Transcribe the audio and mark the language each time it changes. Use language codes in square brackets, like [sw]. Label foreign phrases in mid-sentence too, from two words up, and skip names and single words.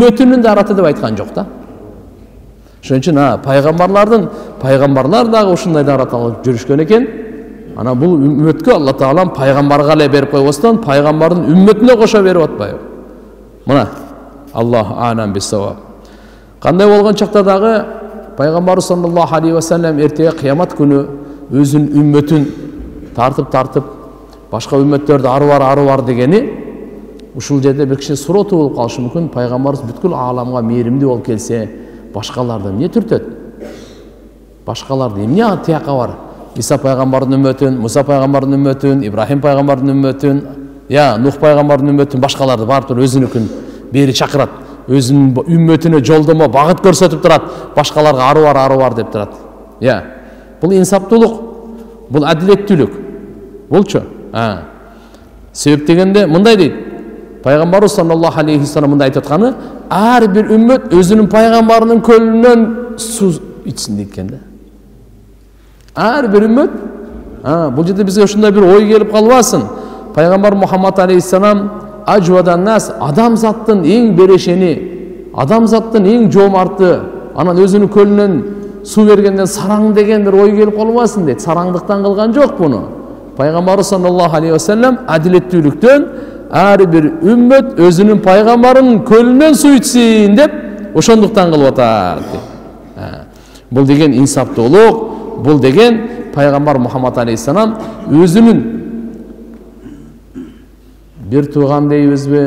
[ky] Үммөтүнүн дараты деп айткан жок да. Ошон үчүн пайгамбарлар дагы ушундай даават алып жүрүшкөн экен. Ана бул үммөткө Алла Таалам пайгамбарга эле берип койбостон, пайгамбардын үммөтүнө кошо берип атпайбы? [ar] Мына الله أعلم بالصواب. [ky] Кандай болгон чакта дагы пайгамбар [ar] صلى الله عليه وسلم [ky] эртеге кыямат күнү өзүнүн үммөтүн тартып башка үммөттөрдү ары бар дегени ушул жерде бир киши сурооту болуп калышы мүмкүн. Пайгамбарыбыз бүткүл ааламга мээримдүү болуп келсе, башкаларды эмне түртөт? Башкаларды эмне тияка бар? Иса пайгамбардын үммөтүн, Муса пайгамбардын үммөтүн, Ибрахим пайгамбардын үммөтүн, Нух пайгамбардын үммөтүн, башкаларды барып өзүнүкүн бери чакырат. Өзүнүн үммөтүнө жолдомо, багыт көрсөтүп турат. Башкаларга ары бар деп турат. Бул инсаптуулук, бул адилеттүүлүк. Булчу. Себеп дегенде мындай дейт. Пайгамбарыбыз [ar] صلى الله عليه وسلم [ky] мындай айтып атканы, ар бир үммөт өзүнүн пайгамбарынын көлүнөн суу ичсин дейт да. Ар бир үммөт. Бул жерде бизге ушундай бир ой келип калбасын. Пайгамбар Мухаммад алейхиссалам [ar] أجود الناس, [ky] адамзаттын эң берешени, адамзаттын эң жоомарты, анан өзүнүн көлүнөн суу бергенден сараң деген бир ой келип калбасын дейт. Сараңдыктан кылган жок буну. Пайгамбар [ar] صلى الله عليه وسلم [ky] адилеттүүлүктөн ар бир үммөт өзүнүн пайгамбарынын көлүнөн суу ичсин деп ошондуктан кылып атат. Бул деген инсаптуулук, бул деген пайгамбар Мухаммад алейхиссалам өзүнүн бир тууган дейбизби?